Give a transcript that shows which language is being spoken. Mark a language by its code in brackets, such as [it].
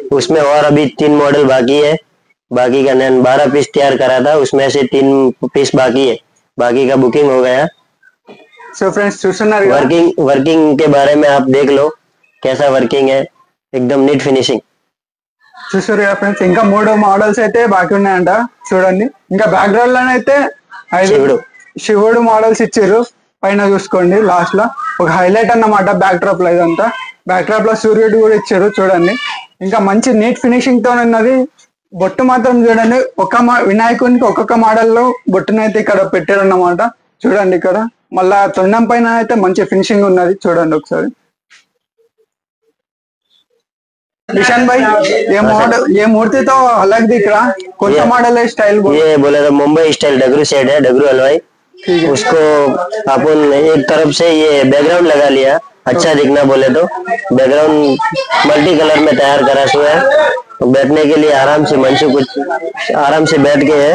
[hi] उसमें और अभी 3 मॉडल बाकी है। बाकी का 12 पीस तैयार करा था, उसमें से 3 पीस बाकी है, बाकी का बुकिंग हो गया। [te] సో ఫ్రెండ్స్ చూస్తున్నారు కదా, [hi] वर्किंग के बारे में आप देख लो कैसा वर्किंग है, एकदम नीट फिनिशिंग। [te] చూసారు కదా ఫ్రెండ్స్, ఇంకా 3 మోడల్స్ అయితే బాకీ ఉన్నాయంట చూడండి. ఇంకా బ్యాక్గ్రౌండ్ లోనైతే 5 శివుడు మోడల్స్ ఇచ్చారు. పైన చూసుకోండి లాస్ట్ లో ఒక హైలైట్ అన్నమాట బ్యాక్ డ్రాప్ లో. ఇదంతా బ్యాక్ డ్రాప్ లో సూర్యుడు కూడా ఇచ్చారు చూడండి. ఇంకా మంచి నీట్ ఫినిషింగ్ తో ఉన్నది. బొట్టు మాత్రం చూడండి, వినాయకునికి ఒక్కొక్క మోడల్ లో బొట్టునైతే ఇక్కడ పెట్టారు అన్నమాట చూడండి. ఇక్కడ మళ్ళా తొండం పైన అయితే మంచి ఫినిషింగ్ ఉన్నది చూడండి ఒకసారి. [hi] निशान भाई ये मॉडल, ये मूर्ति तो अलग दिख रहा, कौन सा मॉडल है? स्टाइल ये बोले तो मुंबई स्टाइल डगरू सेट है, डगरू हलवाई। उसको अपन एक तरफ से ये बैकग्राउंड लगा लिया, अच्छा दिखना बोले तो। बैकग्राउंड मल्टी कलर में तैयार करा हुआ है, बैठने के लिए आराम से मंचू कुछ आराम से बैठ के है।